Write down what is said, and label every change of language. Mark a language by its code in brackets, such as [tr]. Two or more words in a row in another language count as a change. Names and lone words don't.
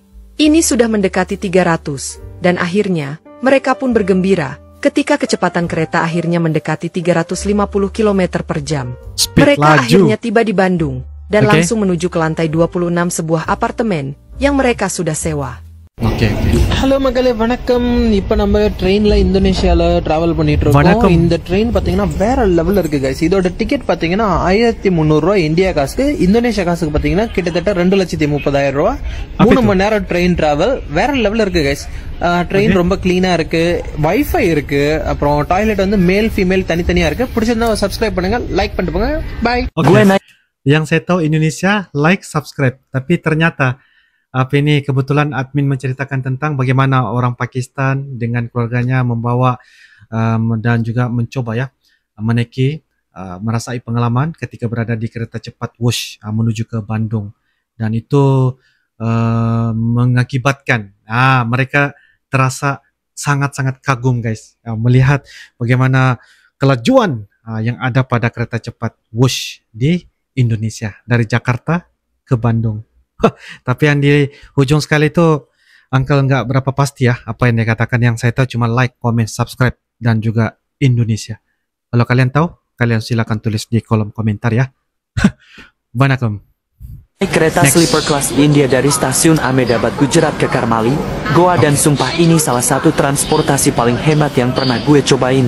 [id] Ini sudah mendekati 300, dan akhirnya, mereka pun bergembira ketika kecepatan kereta akhirnya mendekati 350 km per jam. Mereka akhirnya tiba di Bandung, dan langsung menuju ke lantai 26 sebuah apartemen yang mereka sudah sewa. [ta] ஹலோ மக்களே வணக்கம். இப்போ நம்ம ட்ரெயின்ல இந்தோனேஷியால டிராவல் பண்ணிட்டு இருக்கோம். இந்த ட்ரெயின் பாத்தீங்கன்னா வேற லெவல்ல இருக்கு கைஸ். இதோட டிக்கெட் பாத்தீங்கன்னா 1300 ரூபாய் இந்தியா காசுக்கு. இந்தோனேஷியா காசுக்கு பாத்தீங்கன்னா கிட்டத்தட்ட 2,30,000 ரூபாய். 3 மணி நேரம் [en] train travel [ta] வேற லெவல்ல இருக்கு கைஸ். ட்ரெயின் ரொம்ப கிளீனா இருக்கு, வைஃபை இருக்கு, அப்புறம் டாய்லெட் வந்து [en] male female [ta] தனித்தனியா இருக்கு. பிடிச்சிருந்தா சப்ஸ்கிரைப் பண்ணுங்க, லைக் பண்ணிட்டு போங்க. பை. [ms] Yang saya tahu Indonesia [en] like subscribe, [ms] tapi ternyata apa ini kebetulan admin menceritakan tentang bagaimana orang Pakistan dengan keluarganya membawa dan juga mencoba ya menaiki merasai pengalaman ketika berada di kereta cepat Wush menuju ke Bandung, dan itu mengakibatkan mereka terasa sangat-sangat kagum guys melihat bagaimana kelajuan yang ada pada kereta cepat Wush di Indonesia dari Jakarta ke Bandung. Tapi yang di ujung sekali itu Uncle nggak berapa pasti ya apa yang dia katakan. Yang saya tahu cuma [en] like, comment, subscribe, [ms] dan juga Indonesia. Kalau kalian tahu, kalian silakan tulis di kolom komentar ya. Vanakkam. [id] Kereta sleeper kelas India dari stasiun Ahmedabad, Gujarat ke Karmali, Goa dan Sumpah ini salah satu transportasi paling hemat yang pernah gue cobain.